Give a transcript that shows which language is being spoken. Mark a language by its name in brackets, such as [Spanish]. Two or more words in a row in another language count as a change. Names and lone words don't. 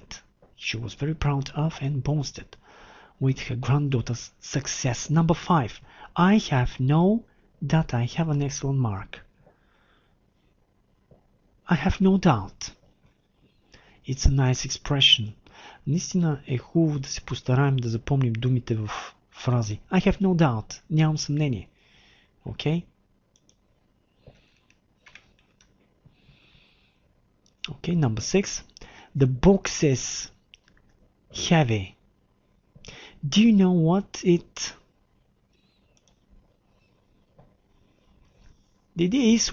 [English] She was very proud of and boasted with her granddaughter's success. Number 5. I have no that I have an excellent mark. I have no doubt. It's a nice expression. [Bulgarian] Наистина е хубаво да се постараем да запомним думите в фрази. [English] I have no doubt. [Bulgarian] Нямам съмнение. [English] Okay? Okay, number 6. The box is heavy. Do you know what it is?